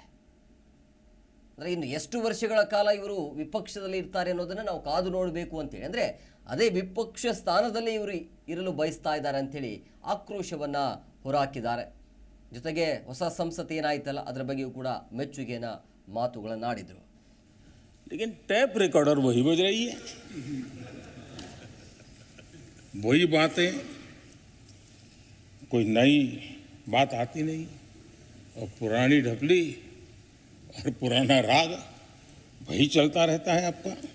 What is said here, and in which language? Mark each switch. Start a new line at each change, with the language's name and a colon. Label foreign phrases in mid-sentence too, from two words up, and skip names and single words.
Kannada: ಅಂದರೆ ಇನ್ನು ಎಷ್ಟು ವರ್ಷಗಳ ಕಾಲ ಇವರು ವಿಪಕ್ಷದಲ್ಲಿ ಇರ್ತಾರೆ ಅನ್ನೋದನ್ನು ನಾವು ಕಾದು ನೋಡಬೇಕು ಅಂತೇಳಿ. ಅಂದರೆ ಅದೇ ವಿಪಕ್ಷ ಸ್ಥಾನದಲ್ಲೇ ಇವರು ಇರಲು ಬಯಸ್ತಾ ಇದ್ದಾರೆ ಅಂಥೇಳಿ ಆಕ್ರೋಶವನ್ನು ಹೊರಹಾಕಿದ್ದಾರೆ. ಜೊತೆಗೆ ಹೊಸ ಸಂಸತ್ ಏನಾಯ್ತಲ್ಲ ಅದರ ಬಗ್ಗೆಯೂ ಕೂಡ ಮೆಚ್ಚುಗೆನ ಮಾತುಗಳನ್ನಾಡಿದರು.
Hindi: लेकिन
English: tape recorder
Hindi: वही बज रही है, वही बातें, कोई नई बात आती नहीं और पुरानी ढपली और पुराना राग वही चलता रहता है आपका.